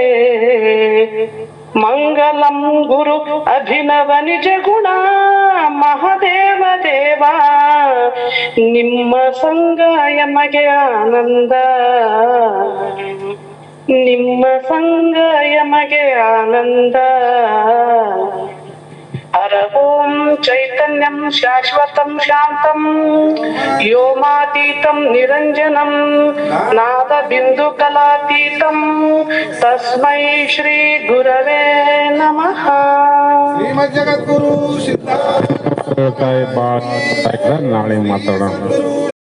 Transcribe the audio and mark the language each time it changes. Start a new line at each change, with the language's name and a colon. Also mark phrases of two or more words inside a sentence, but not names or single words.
Kannada: ಮಂಗಲಂ ಗುರು ಅಭಿನವ ನಿಜ ಗುಣ ಮಹಾದೇವ ದೇವ ನಿಮ್ಮ ಸಂಗ ಯಮಗೆ ಆನಂದ. ನಿಮ್ಮ ಸಂಗ ಯಮಗೆ ಆನಂದ.
Sanskrit: ಹರ ಓಂ ಚೈತನ್ಯಂ ಶಾಶ್ವತಂ ಶಾಂತಂ ವ್ಯೋಮಾತೀತಂ ನಿರಂಜನಂ ನಾದ ಬಿಂದು ಕಲಾತೀತಂ ತಸ್ಮೈ ಶ್ರೀ ಗುರವೇ ನಮಃ.
Kannada: ಶ್ರೀಮದ್ ಜಗದ್ಗುರು ಸಿದ್ಧಾರ್ಥ ನಾಳೆ ಮಾತಾಡೋಣ.